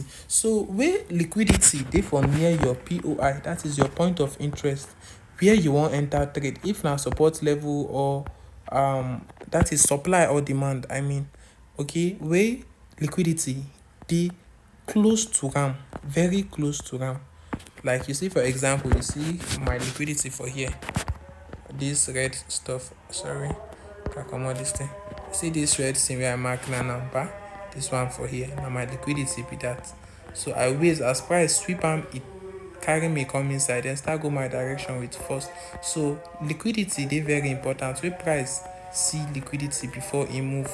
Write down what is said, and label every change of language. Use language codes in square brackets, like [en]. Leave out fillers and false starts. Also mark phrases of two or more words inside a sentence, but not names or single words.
[pcm] So where liquidity dey for near your POI, that is your point of interest, where you wan enter trade, if na support level or that is supply or demand, I mean. Okay, where liquidity dey close to am, very close to am. Like you see, for example, you see my liquidity for here, this red stuff, sorry, can comot this thing. See this red thing where I mark now, ba, this one for here, na my liquidity be that. So I wait as price sweep am, it carry me come inside, then start go my direction with force. So liquidity dey very important. Wey price see liquidity before e move.